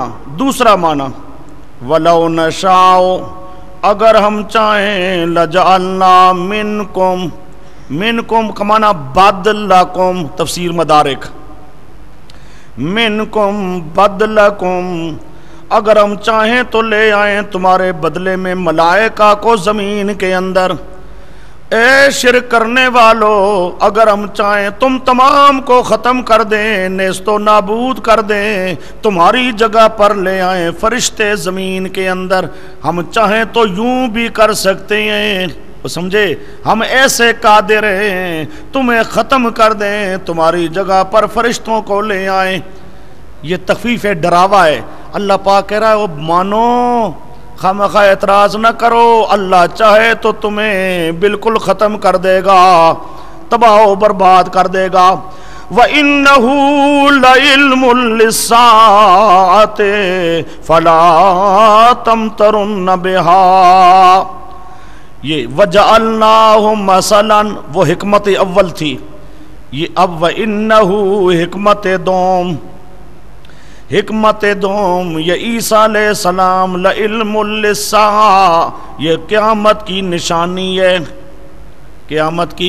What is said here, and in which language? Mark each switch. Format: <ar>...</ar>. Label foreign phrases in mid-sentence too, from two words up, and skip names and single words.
<ur>دوسرا معنی</ur> <ar>وَلَوْ نَشَاءُ،</ar> <ur>اگر ہم چاہیں،</ur> <ar>لَجَعَلْنَا مِنْكُمْ</ar> <ur>کا معنی بَدْلَكُمْ، تفسیر مدارک،</ur> <ar>مِنْكُمْ بَدْلَكُمْ،</ar> <ur>اگر ہم چاہیں تو لے آئیں تمہارے بدلے میں ملائکہ کو زمین کے اندر۔ اے شرک کرنے والو، اگر ہم چاہیں تم تمام کو ختم کر دیں، نیست و نابود کر دیں، تمہاری جگہ پر لے آئیں فرشتے زمین کے اندر، ہم چاہیں تو یوں بھی کر سکتے ہیں، سمجھے، ہم ایسے قادر ہیں تمہیں ختم کر دیں، تمہاری جگہ پر فرشتوں کو لے آئیں۔ یہ تخفیف ہے، ڈراوا ہے۔ اللہ پاک کہہ رہا ہے وہ مانو، خامخواہ اعتراض نہ کرو، اللہ چاہے تو تمہیں بالکل ختم کر دے گا، تباہ و برباد کر دے گا۔</ur> <ar>وَإِنَّهُ لَعِلْمٌ لِلسَّاعَةِ فَلَا تَمْتَرُنَّ بِهَا،</ar> <ur>یہ</ur> <ar>وَجَعَلْنَاهُ مَثَلًا</ar> <ur>وہ حکمت اول تھی، یہ اب وَإِنَّهُ حکمت دوم، یہ عیسیٰ</ur> <ar>علیہ السلام لعلم للساعہ،</ar> <ur>یہ قیامت کی نشانی ہے، قیامت کی۔</ur>